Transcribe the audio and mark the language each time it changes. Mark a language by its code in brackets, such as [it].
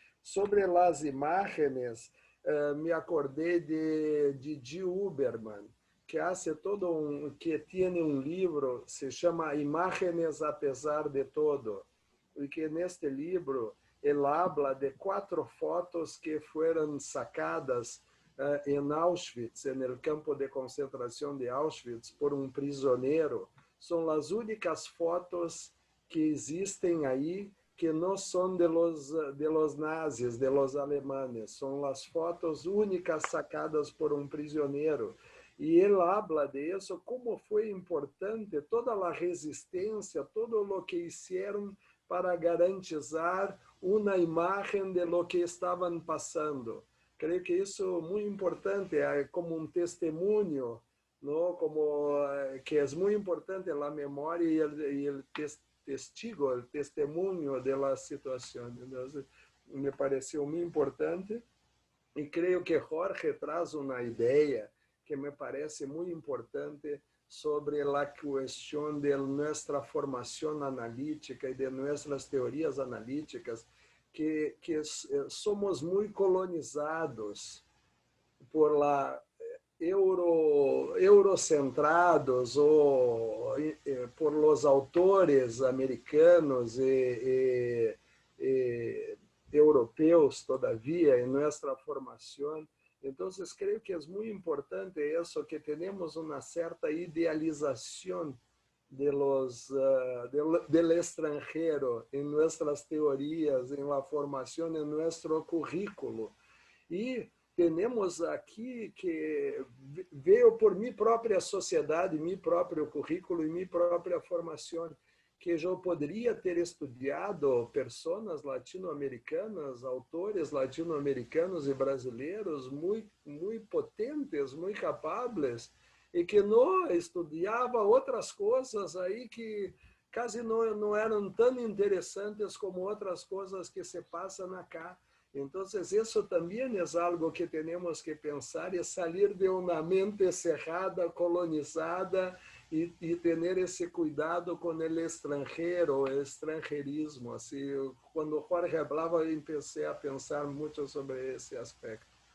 [pt] Sobre as imagens, me acordei [es] de Didi Huberman, que hace que tiene un libro, se llama Imágenes a pesar de todo, y que en este libro él habla de 4 fotos que fueron sacadas en Auschwitz, en el campo de concentración de Auschwitz, por un prisionero. Son las únicas fotos que existen ahí que no son de los nazis, de los alemanes, son las fotos únicas sacadas por un prisionero. [pt] E ele [es] habla de [pt] isso, como foi importante toda a resistência, todo o que fizeram para garantizar uma imagem [es] de lo que [pt] estavam passando. Creio que isso é muito importante, como um testemunho, não? Como que é muito importante a memória e o testigo, o testemunho da situação. Então, me pareceu muito importante e creio que Jorge traz uma ideia [es] que me parece muy importante sobre la cuestión de nuestra formación analítica y de nuestras teorías analíticas, que somos muy colonizados por la eurocentrados o por los autores americanos [pt] e europeus [es] todavía en nuestra formación. Entonces creo que es muy importante eso, que tenemos una cierta idealización del extranjero en nuestras teorías, en la formación, en nuestro currículo. Y tenemos [pt] aqui que veio por minha própria sociedade, meu próprio currículo e minha própria formação, que eu poderia ter estudado pessoas latino-americanas, autores latino-americanos e brasileiros muito potentes, muito capazes, e que não estudava outras coisas aí que quase não eram tão interessantes como outras coisas que se passam acá. [es] Entonces, eso también es algo que tenemos que pensar, es salir de una mente cerrada, colonizada, y tener ese cuidado con el extranjero, el extranjerismo. Así, cuando Jorge hablaba, empecé a pensar mucho sobre ese aspecto.